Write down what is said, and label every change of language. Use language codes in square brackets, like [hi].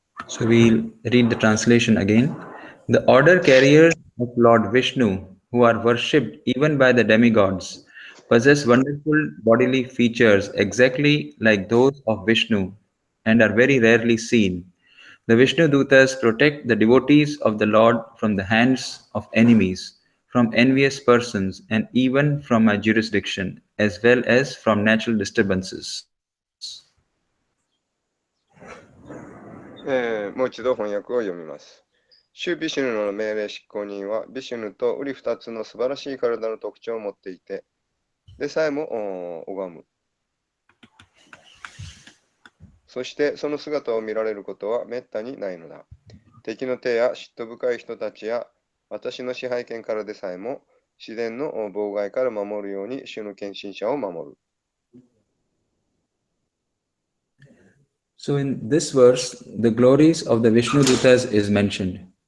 [en] So we'll read the translation again. The order carriers of Lord Vishnu, who are worshipped even by the demigods, possess wonderful bodily features exactly like those of Vishnu and are very rarely seen. The Vishnu Dutas protect the devotees of the Lord from the hands of enemies, from envious persons, and even from my jurisdiction, as well as from natural disturbances. [ja] もう一度翻訳を読みます。主ビシュヌの命令執行人は、ビシュヌとウリ二つの素晴らしい体の特徴を持っていて、でさえも拝む。そしてその姿を見られることはめったにないのだ。敵の手や嫉妬深い人たちや私の支配権からでさえも自然の妨害から守るように主の献身者を守る。 [en] So in this verse, the glories of the Vishnu Dutas is mentioned.